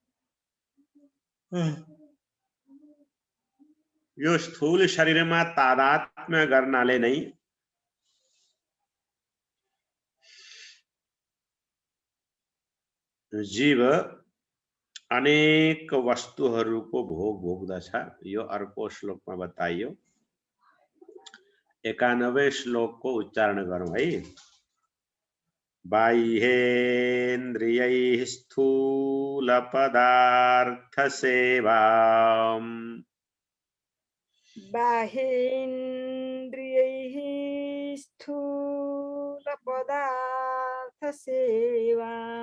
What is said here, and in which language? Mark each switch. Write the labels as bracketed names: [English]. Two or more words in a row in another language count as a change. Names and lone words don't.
[Nepali] यो स्थूल शरीरमा तादात्म्य गर्नाले नै जीव अनेक वस्तुहरूको भोग भोग्दछ। यो अर्को श्लोकमा बताइयो। 91 श्लोकको उच्चारण गरौँ है। [Sanskrit] बाह्येन्द्रियैः स्थूल पदार्थ सेवाम् बाह्येन्द्रियैः स्थूल पदार्थ सेवा